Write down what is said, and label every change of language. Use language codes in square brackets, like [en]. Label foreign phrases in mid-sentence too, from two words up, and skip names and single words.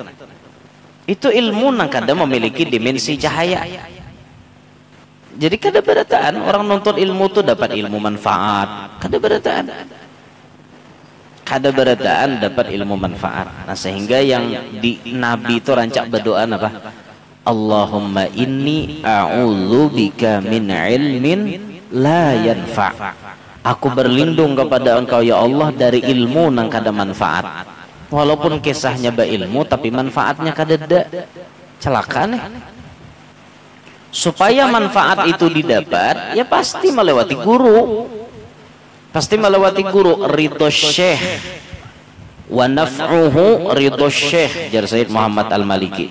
[bjn] Itu ilmu nang kada memiliki dimensi cahaya. Jadi kada berataan orang nuntut ilmu tuh dapat ilmu manfaat, kada berataan. Kada berataan dapat ilmu manfaat. Nah, sehingga yang di Nabi itu rancak berdoa apa? [ar] اللهم إني أعوذ بك من علم لا ينفع'. [bjn] Aku berlindung kepada Engkau [ar] يا الله [bjn] dari ilmu nang kada manfaat. Walaupun kisahnya ilmu tapi manfaatnya kada ada. Celaka nih. [id] Supaya manfaat itu didapat, ya pasti melewati guru. [bjn] Pasti melewati guru. [ar] رضا الشيخ ونفعه رضا الشيخ, [bjn] jar Sayyid Muhammad Al-Maliki.